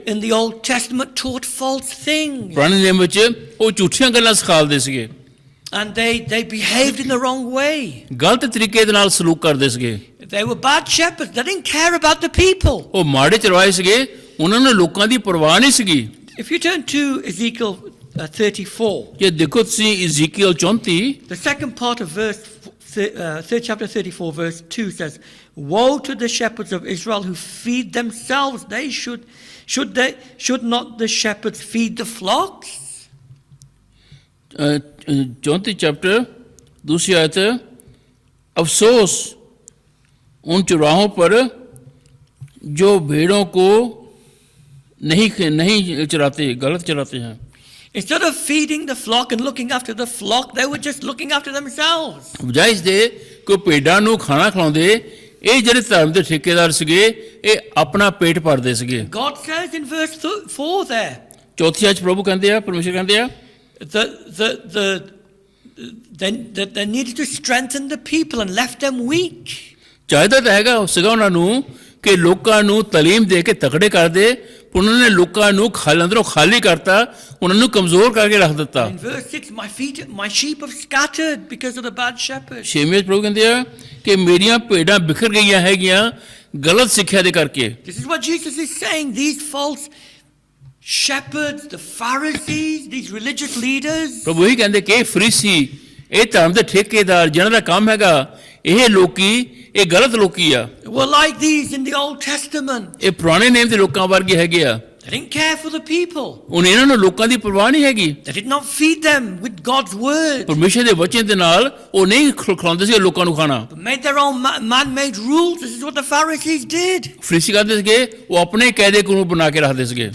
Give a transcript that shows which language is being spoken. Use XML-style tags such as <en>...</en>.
<en>in the Old Testament taught false things.</en> <pa>ਪੁਰਾਣੇ ਨਿਯਮ ਵਿੱਚ ਉਹ ਝੂਠੀਆਂ ਗੱਲਾਂ ਸਿਖਾਉਂਦੇ ਸੀਗੇ,</pa> <en>And they behaved in the wrong way.</en> <pa>ਗਲਤ ਤਰੀਕੇ ਦੇ ਨਾਲ ਸਲੂਕ ਕਰਦੇ ਸੀਗੇ।</pa> <en>They were bad shepherds. They didn't care about the people.</en> <pa>ਉਹ ਮਾੜੇ ਚਰਵਾਹੇ ਸੀਗੇ, ਉਹਨਾਂ ਨੂੰ ਲੋਕਾਂ ਦੀ ਪਰਵਾਹ ਨਹੀਂ ਸੀਗੀ।</pa> <en>If you turn to Ezekiel 34,</en> <pa>ਜੇ ਦੇਖੋ ਤੁਸੀਂ ਇਜ਼ੀਕੀਲ 34</pa> <en>the second part of third chapter 34, verse 2 says, "Woe to the shepherds of Israel who feed themselves. They should not the shepherds feed the flocks?"</en> <hi>34 chapter दूसरी आयत, अफसोस उन चौराहों पर जो भेड़ों को नहीं चराते, गलत चराते हैं।</hi> <en>Instead of feeding the flock and looking after the flock, they were just looking after themselves.</en> <pa>ਬਜਾਏ ਇਸ ਦੇ ਕਿ ਭੇਡਾਂ ਨੂੰ ਖਾਣਾ ਖਿਲਾਉਂਦੇ, ਇਹ ਜਿਹੜੇ ਧਰਮ ਦੇ ਠੇਕੇਦਾਰ ਸੀਗੇ ਇਹ ਆਪਣਾ ਪੇਟ ਭਰਦੇ ਸੀਗੇ।</pa> <en>God says in verse 4 there,</en> <pa>ਚੌਥੀ ਆਇਤ ਪ੍ਰਭੂ ਕਹਿੰਦੇ ਆ, ਪਰਮੇਸ਼ਰ ਕਹਿੰਦੇ ਆ</pa> <en>that they needed to strengthen the people and left them weak.</en> <pa>ਚਾਹੀਦਾ ਤਾਂ ਹੈਗਾ ਸੀਗਾ ਉਹਨਾਂ ਨੂੰ ਕਿ ਲੋਕਾਂ ਨੂੰ ਤਾਲੀਮ ਦੇ ਕੇ ਤਕੜੇ ਕਰਦੇ, ਪਰ ਉਹਨਾਂ ਨੇ ਲੋਕਾਂ ਨੂੰ ਅੰਦਰੋਂ ਖਾਲੀ ਕਰਤਾ, ਉਹਨਾਂ ਨੂੰ ਕਮਜ਼ੋਰ ਕਰਕੇ ਰੱਖ ਦਿੱਤਾ।</pa> <en>In verse 6, my sheep have scattered because of the bad shepherd.</en> <pa>ਛੇਵੇਂ ਪ੍ਰਭੂ ਕਹਿੰਦੇ ਆ ਕਿ ਮੇਰੀਆਂ ਭੇਡਾਂ ਬਿਖਰ ਗਈਆਂ ਹੈਗੀਆਂ ਗਲਤ ਸਿੱਖਿਆ ਦੇ ਕਰਕੇ।</pa> <en>This is what Jesus is saying. These false shepherds, the Pharisees, these religious leaders,</en> <pa>ਪ੍ਰਭੂ ਹੀ ਕਹਿੰਦੇ ਕਿ ਫਰੀਸੀ, ਇਹ ਧਰਮ ਦੇ ਠੇਕੇਦਾਰ ਜਿਹਨਾਂ ਦਾ ਕੰਮ ਹੈਗਾ, ਇਹ ਲੋਕੀ, ਇਹ ਗਲਤ ਲੋਕੀ ਆ।</pa> <en>were like these in the Old Testament.</en> <pa>ਇਹ ਪੁਰਾਣੇ ਨੇਮ ਦੇ ਲੋਕਾਂ ਵਰਗੇ ਹੈਗੇ ਆ।</pa> <en>They didn't care for the people.</en> <pa>ਹੁਣ ਇਹਨਾਂ ਨੂੰ ਲੋਕਾਂ ਦੀ ਪਰਵਾਹ ਨਹੀਂ ਹੈਗੀ।</pa> <en>They did not feed them with God's word,</en> <pa>ਪਰਮੇਸ਼ਰ ਦੇ ਵਚਨ ਦੇ ਨਾਲ ਉਹ ਨਹੀਂ ਖਿਲਾਉਂਦੇ ਸੀ ਲੋਕਾਂ ਨੂੰ ਖਾਣਾ।</pa> <en>but made their own man-made rules. This is what the Pharisees did.</en> <pa>Pharisee ਕਰਦੇ ਸੀਗੇ, ਉਹ ਆਪਣੇ ਕਾਇਦੇ ਕਾਨੂੰਨ ਬਣਾ ਕੇ ਰੱਖਦੇ ਸੀਗੇ।</pa>